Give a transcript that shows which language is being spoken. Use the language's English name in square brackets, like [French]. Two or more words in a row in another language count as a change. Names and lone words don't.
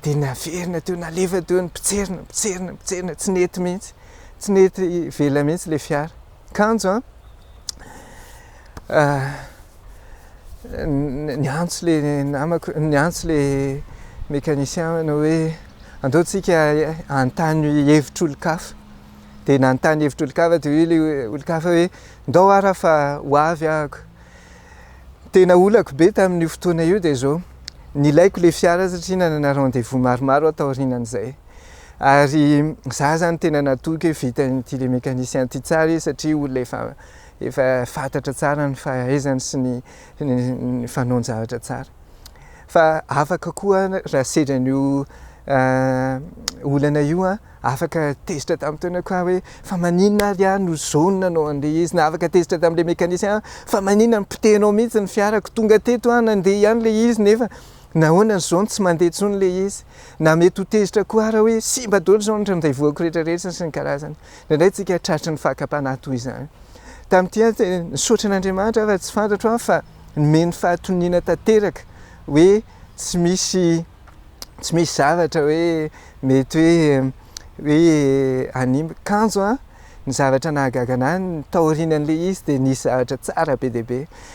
[Malagasy] dia naverina teo nalefa teo nipitserina tsy nety mihitsy tsy nety vela mihitsy le fiara kanjo niantso le namako niantso le mécanicien no hoe andeotsika antany hevitr'olon-kafa dia nanontany hevitr'olon-kafa dia hoe le olon-kafa hoe ndao ara fa ho avy ahako tena olako be tamin'io fotoana io dia zao nilaiko le fiara satria nanana rendez-vous maromaro atao aorianan'izay ary za zany tena natoky hoe vitanyity le mécanicien ty tsara izy satria olona efa fantatra tsara ny fahaizany sy ny fanaon-javatra tsara fa afaka koa raha sedran'io olana io afaka tezitra tamin'ny toana koa hoe fa maninona ary a no zao nanao an'le izy na afaka tezitra tamin'le mécanicien fa maninona ny pitenao mihitsy ny fiarako tonga teto nandeha ihany le izy nefa nahoana zao tsy mandeha tsony le izy na mety ho tezitra koa raha hoe simba daholo zao ny rendez-vous-ako rehetrarehetra sy ny karazany indraindray tsika tratry ny fakapanahy toy izany tamin'ity nisaotra an'Andriamanitra fa tsy fantatro fa nomeny fahatoniana tanteraka hoe tsy misy zavatra hoe mety hoe animba kanjo ny zavatra nahagaga anahy ny taorianan'le izy dia nisy zavatra tsara be dia be